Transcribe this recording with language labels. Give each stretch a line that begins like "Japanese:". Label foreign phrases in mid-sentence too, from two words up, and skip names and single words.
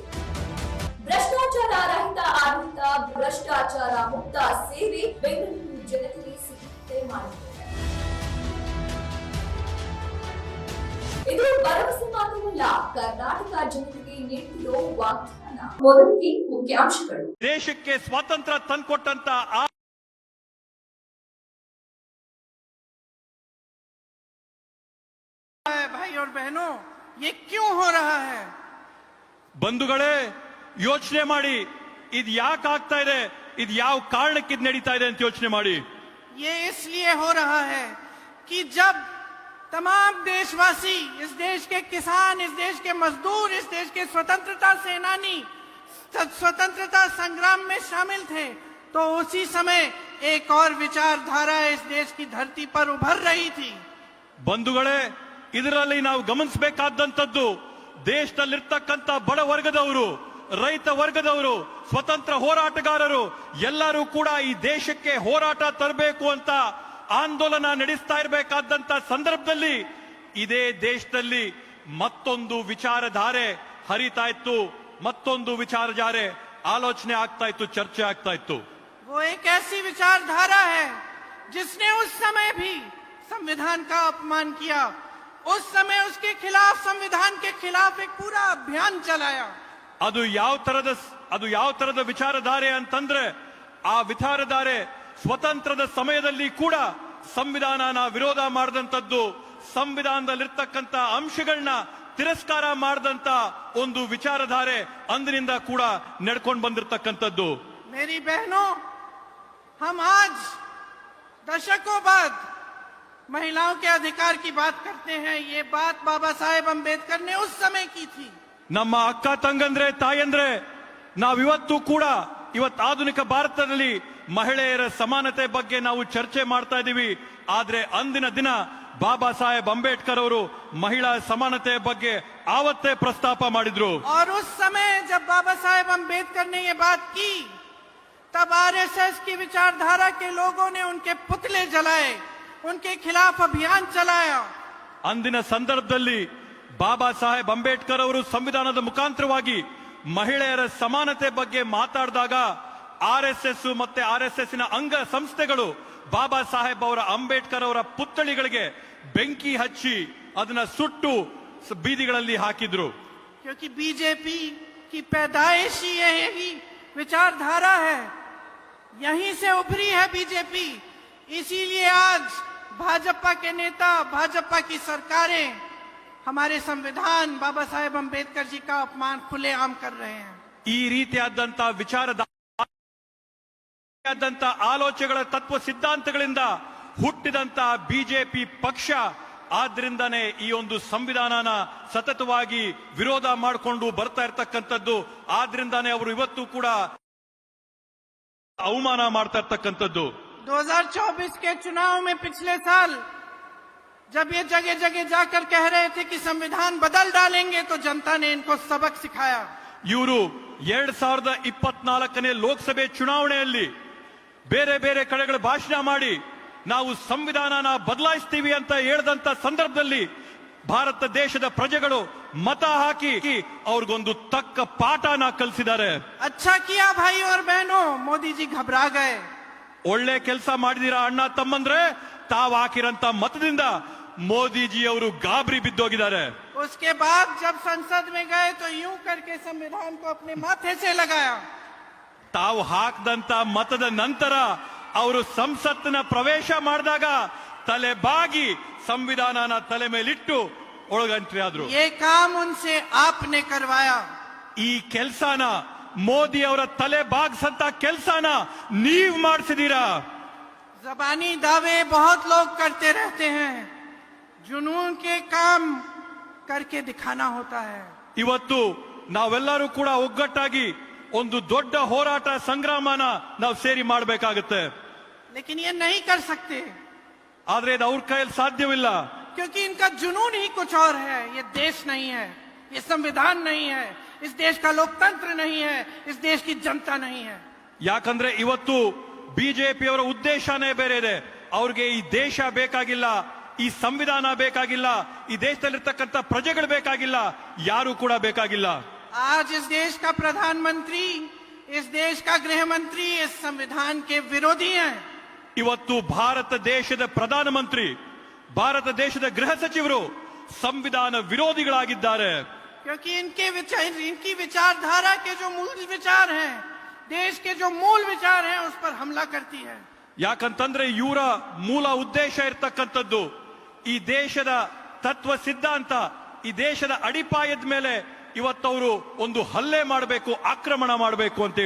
Kannada: ಭ್ರಷ್ಟಾಚಾರ ರಹಿತ ಆಡಳಿತ, ಭ್ರಷ್ಟಾಚಾರ ಮುಕ್ತ ಸೇವೆ ಬೆಂಗಳೂರು ಜನತೆಗೆ ಸಿಗುತ್ತದೆ ಮಾಡಿದೆ. ಇದು ಭರವಸೆ ಮಾತ್ರವಲ್ಲ, ಕರ್ನಾಟಕ ಜನತೆಗೆ ನೀಡುತ್ತಿರೋ ವಾಗ್ದಾನ. ಮೊದಲಿಗೆ ಮುಖ್ಯಾಂಶಗಳು. ದೇಶಕ್ಕೆ ಸ್ವಾತಂತ್ರ್ಯ ತಂದುಕೊಟ್ಟಂತ
Hindi: भाई और बहनों, ये क्यों हो रहा है?
Kannada: ಬಂಧುಗಳೇ, ಯೋಚನೆ ಮಾಡಿ, ಇದು ಯಾಕೆ ಆಗ್ತಾ ಇದೆ, ಇದು ಯಾವ ಕಾರಣಕ್ಕೆ ಇದು ನಡೀತಾ ಇದೆ ಅಂತ ಯೋಚನೆ ಮಾಡಿ.
Hindi: ये इसलिए हो रहा है कि जब तमाम देशवासी, इस देश के किसान, इस देश के मजदूर, इस देश के स्वतंत्रता सेनानी स्वतंत्रता संग्राम में शामिल थे, तो उसी समय एक और विचारधारा इस देश की धरती पर उभर रही थी.
Kannada: ಬಂಧುಗಳೇ, ಇದರಲ್ಲಿ ನಾವು ಗಮನಿಸಬೇಕಾದಂತದ್ದು, ದೇಶದಲ್ಲಿರ್ತಕ್ಕಂಥ ಬಡ ವರ್ಗದವರು, ರೈತ ವರ್ಗದವರು, ಸ್ವತಂತ್ರ ಹೋರಾಟಗಾರರು ಎಲ್ಲರೂ ಕೂಡ ಈ ದೇಶಕ್ಕೆ ಹೋರಾಟ ತರಬೇಕು ಅಂತ ಆಂದೋಲನ ನಡೆಸ್ತಾ ಇರಬೇಕಾದಂತ ಸಂದರ್ಭದಲ್ಲಿ ಇದೇ ದೇಶದಲ್ಲಿ ಮತ್ತೊಂದು ವಿಚಾರಧಾರೆ ಹರಿತಾ ಇತ್ತು, ಮತ್ತೊಂದು ವಿಚಾರಧಾರೆ ಆಲೋಚನೆ ಆಗ್ತಾ ಇತ್ತು, ಚರ್ಚೆ ಆಗ್ತಾ ಇತ್ತು.
Hindi: वो एक ऐसी विचारधारा है जिसने उस समय भी संविधान का अपमान किया. उस समय उसके खिलाफ, संविधान के खिलाफ एक पूरा अभियान चलाया.
Kannada: ಅದು ಯಾವ ತರದ ವಿಚಾರಧಾರೆ ಅಂತಂದ್ರೆ, ಆ ವಿಚಾರಧಾರೆ ಸ್ವತಂತ್ರದ ಸಮಯದಲ್ಲಿ ಕೂಡ ಸಂವಿಧಾನನ ವಿರೋಧ ಮಾಡಿದಂತದ್ದು, ಸಂವಿಧಾನದಲ್ಲಿರ್ತಕ್ಕಂಥ ಅಂಶಗಳನ್ನ ತಿರಸ್ಕಾರ ಮಾಡಿದಂತ ಒಂದು ವಿಚಾರಧಾರೆ ಅಂದಿನಿಂದ ಕೂಡ ನಡ್ಕೊಂಡು ಬಂದಿರತಕ್ಕಂಥದ್ದು.
Hindi: मेरी बहनों, हम आज दशकों बाद महिलाओं के अधिकार की बात करते हैं. ये बात बाबा साहेब अंबेडकर ने उस समय की थी.
Kannada: ನಮ್ಮ ಅಕ್ಕ ತಂಗಂದ್ರೆ, ತಾಯಂದ್ರೆ, ನಾವಿವತ್ತು ಕೂಡ ಇವತ್ತು ಆಧುನಿಕ ಭಾರತದಲ್ಲಿ ಮಹಿಳೆಯರ ಸಮಾನತೆ ಬಗ್ಗೆ ನಾವು ಚರ್ಚೆ ಮಾಡ್ತಾ ಇದೀವಿ. ಆದ್ರೆ ಅಂದಿನ ದಿನ ಬಾಬಾ ಸಾಹೇಬ್ ಅಂಬೇಡ್ಕರ್ ಅವರು ಮಹಿಳಾ ಸಮಾನತೆ ಬಗ್ಗೆ ಆವತ್ತೇ ಪ್ರಸ್ತಾಪ ಮಾಡಿದ್ರು.
Hindi: और उस समय जब बाबा साहेब अंबेडकर ने ये बात की, तब आरएसएस की विचारधारा के लोगों ने उनके पुतले जलाए, उनके खिलाफ अभियान चलाया.
Kannada: ಅಂದಿನ ಸಂದರ್ಭದಲ್ಲಿ ಬಾಬಾ ಸಾಹೇಬ್ ಅಂಬೇಡ್ಕರ್ ಅವರು ಸಂವಿಧಾನದ ಮುಖಾಂತರವಾಗಿ ಮಹಿಳೆಯರ ಸಮಾನತೆ ಬಗ್ಗೆ ಮಾತಾಡಿದಾಗ ಆರ್ಎಸ್ಎಸ್ ಮತ್ತೆ ಆರ್ಎಸ್ಎಸ್ ನ ಅಂಗ ಸಂಸ್ಥೆಗಳು ಬಾಬಾ ಸಾಹೇಬ್ ಅವರ ಅಂಬೇಡ್ಕರ್ ಅವರ ಪುತ್ಥಳಿಗಳಿಗೆ ಬೆಂಕಿ ಹಚ್ಚಿ ಅದನ್ನ ಸುಟ್ಟು ಬೀದಿಗಳಲ್ಲಿ ಹಾಕಿದ್ರು.
Hindi: क्योंकि बीजेपी की पैदाइश ही यही विचारधारा है, यहीं से उभरी है बीजेपी. इसीलिए आज भाजपा के नेता, भाजपा की सरकारें हमारे संविधान, बाबा साहेब अंबेडकर जी का अपमान खुलेआम कर रहे हैं.
Kannada: ಈ ರೀತಿಯಾದಂತಹ ಆಲೋಚನೆಗಳ ತತ್ವ ಸಿದ್ಧಾಂತಗಳಿಂದ ಹುಟ್ಟಿದಂತ ಬಿಜೆಪಿ ಪಕ್ಷ ಆದ್ರಿಂದಾನೇ ಈ ಒಂದು ಸಂವಿಧಾನನ ಸತತವಾಗಿ ವಿರೋಧ ಮಾಡಿಕೊಂಡು ಬರ್ತಾ ಇರ್ತಕ್ಕಂಥದ್ದು. ಆದ್ರಿಂದಾನೇ ಅವರು ಇವತ್ತು ಕೂಡ ಅವಮಾನ ಮಾಡ್ತಾ ಇರ್ತಕ್ಕಂಥದ್ದು.
Hindi: 2024 के चुनाव में पिछले साल जब ये जगह जगह जाकर कह रहे थे कि संविधान बदल डालेंगे, तो जनता ने इनको सबक सिखाया.
Kannada: ಇವರು 2024 ಲೋಕಸಭೆ ಚುನಾವಣೆಯಲ್ಲಿ ಬೇರೆ ಬೇರೆ ಕಡೆಗಳ ಭಾಷಣ ಮಾಡಿ ನಾವು ಸಂವಿಧಾನನ ಬದಲಾಯಿಸ್ತೀವಿ ಅಂತ ಹೇಳಿದಂತ ಸಂದರ್ಭದಲ್ಲಿ ಭಾರತ ದೇಶದ ಪ್ರಜೆಗಳು ಮತ ಹಾಕಿ ಅವ್ರಿಗೊಂದು ತಕ್ಕ ಪಾಠನ ಕಲಿಸಿದ್ದಾರೆ.
Hindi: अच्छा किया भाई और बहनों, मोदी जी घबरा गए.
Kannada: ಒಳ್ಳೆ ಕೆಲಸ ಮಾಡಿದೀರಾ ಅಣ್ಣ ತಮ್ಮಂದ್ರೆ, ತಾವು ಹಾಕಿರಂತ ಮತದಿಂದ ಮೋದಿಜಿ ಅವರು ಗಾಬರಿ ಬಿದ್ದೋಗಿದ್ದಾರೆ.
Hindi: उसके बाद जब संसद में गए तो यूं करके संविधान को अपने माथे से लगाया.
Kannada: ತಾವು ಹಾಕದಂತ ಮತದ ನಂತರ ಅವರು ಸಂಸತ್ತಿನ ಪ್ರವೇಶ ಮಾಡಿದಾಗ ತಲೆ ಬಾಗಿ ಸಂವಿಧಾನನ ತಲೆ ಮೇಲಿಟ್ಟು ಒಳಗಂಟ್ರಿ ಆದ್ರು.
Hindi: ये काम उनसे आपने करवाया.
Kannada: ಈ ಕೆಲಸನ, ಮೋದಿ ಅವರ ತಲೆ ಬಾಗ್ಸಂತ ಕೆಲಸನ ನೀವ್ ಮಾಡಿಸಿದೀರಾ.
Hindi: जबानी दावे बहुत लोग करते रहते हैं, जुनून के काम करके दिखाना होता है.
Kannada: ಇವತ್ತು ನಾವೆಲ್ಲರೂ ಕೂಡ ಒಗ್ಗಟ್ಟಾಗಿ ಒಂದು ದೊಡ್ಡ ಹೋರಾಟ ಸಂಗ್ರಾಮನ ನಾವು ಸೇರಿ ಮಾಡಬೇಕಾಗುತ್ತೆ.
Hindi: लेकिन ये नहीं कर सकते.
Kannada: ಆದ್ರೆ ಇದು ಅವ್ರ ಕೈಯಲ್ಲಿ ಸಾಧ್ಯವಿಲ್ಲ.
Hindi: क्योंकि इनका जुनून ही कुछ और है। ये देश नहीं है, ये संविधान नहीं है, इस देश का लोकतंत्र नहीं है, इस देश की जनता नहीं है।
Kannada: ಯಾಕಂದ್ರೆ ಇವತ್ತು ಬಿಜೆಪಿಯವರ ಉದ್ದೇಶನೇ ಬೇರೆ ಇದೆ. ಅವ್ರಿಗೆ ಈ ದೇಶ ಬೇಕಾಗಿಲ್ಲ, ಈ ಸಂವಿಧಾನ ಬೇಕಾಗಿಲ್ಲ, ಈ ದೇಶದಲ್ಲಿರ್ತಕ್ಕಂಥ ಪ್ರಜೆಗಳು ಬೇಕಾಗಿಲ್ಲ, ಯಾರು ಕೂಡ ಬೇಕಾಗಿಲ್ಲ.
Hindi: आज इस देश का प्रधानमंत्री, इस देश का गृह मंत्री इस संविधान के विरोधी हैं।
Kannada: ಇವತ್ತು ಭಾರತ ದೇಶದ ಪ್ರಧಾನಮಂತ್ರಿ, ಭಾರತ ದೇಶದ ಗೃಹ ಸಚಿವರು ಸಂವಿಧಾನ ವಿರೋಧಿಗಳಾಗಿದ್ದಾರೆ.
Hindi: क्योंकि इनकी विचारधारा के जो मूल विचार हैं, देश के जो मूल विचार हैं, उस पर हमला करती है।
Kannada: ಯಾಕಂತಂದ್ರೆ ಇವರ ಮೂಲ ಉದ್ದೇಶ ಇರ್ತಕ್ಕಂಥದ್ದು ಈ ದೇಶದ ತತ್ವ ಸಿದ್ಧಾಂತ, ಈ ದೇಶದ ಅಡಿಪಾಯದ ಮೇಲೆ ಇವತ್ತವರು ಒಂದು ಹಲ್ಲೆ ಮಾಡಬೇಕು, ಆಕ್ರಮಣ ಮಾಡಬೇಕು ಅಂತೇಳಿ.